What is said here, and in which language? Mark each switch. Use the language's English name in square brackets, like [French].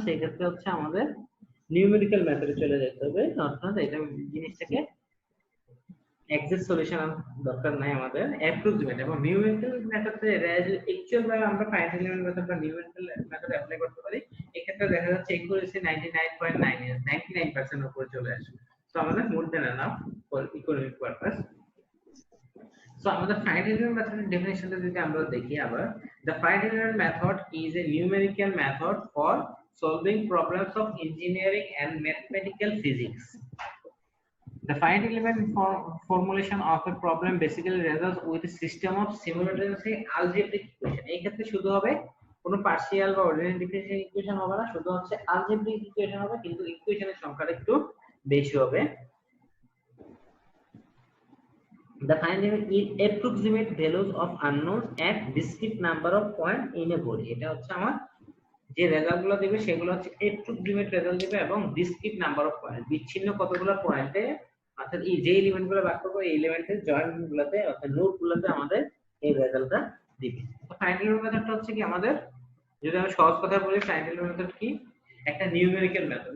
[Bangla] সেই ক্ষেত্রে হচ্ছে আমাদের নিউমেরিক্যাল মেথডে চলে যেতে হবে, অর্থাৎ এটা জিনিসটাকে এক্সাক্ট সলিউশন দরকার নাই, আমাদের অ্যাপ্রক্সিমেট এবং নিউমেরিক্যাল মেথডে অ্যাকচুয়াল ভাবে আমরা ফাইনাইট এলিমেন্ট মেথড বা নিউমেরিক্যাল মেথড অ্যাপ্লাই করতে পারি। এই ক্ষেত্রে দেখা যাচ্ছে একুরেসি 99.99% এর উপরে চলে আসে। [English] So আমাদের more than enough for economic purpose. [Bangla] So আমাদের ফাইনাইট এলিমেন্ট মেথডের ডেফিনিশনটা যদি আমরা দেখি আবার, [English] the finite element method is a numerical method for solving problems of engineering and mathematical physics. The finite element formulation of a problem basically results with a system of simultaneously algebraic equation. [Bangla] এই ক্ষেত্রে শুধু হবে কোনো partial বা ordinary differential equation হবে না, শুধু হচ্ছে algebraic ইকুয়েশন হবে, কিন্তু ইকুয়েশনের সংখ্যাটা একটু বেশি হবে। [English] The finite element is approximate values of unknowns at discrete number of point in a body. [Bangla] এটা হচ্ছে আমার যে রেজাল্টগুলো দিবে সেগুলো হচ্ছে approximate রেজাল্ট দিবে এবং ডিসক্রিট নাম্বার অফ পয়েন্ট, বিচ্ছিন্ন কতগুলো পয়েন্টে, অর্থাৎ এই যে এলিমেন্টগুলো বাদ করব এই এলিমেন্টের জয়েন্টগুলোতে অর্থাৎ নোডগুলোতে আমাদের এই রেজাল্টটা দিবে। তো ফাইনাইট এলিমেন্ট মেথডটা হচ্ছে কি আমাদের, যদি আমি সহজ কথা বলি, ফাইনাইট এলিমেন্ট মেথড কি একটা নিউমেরিক্যাল মেথড।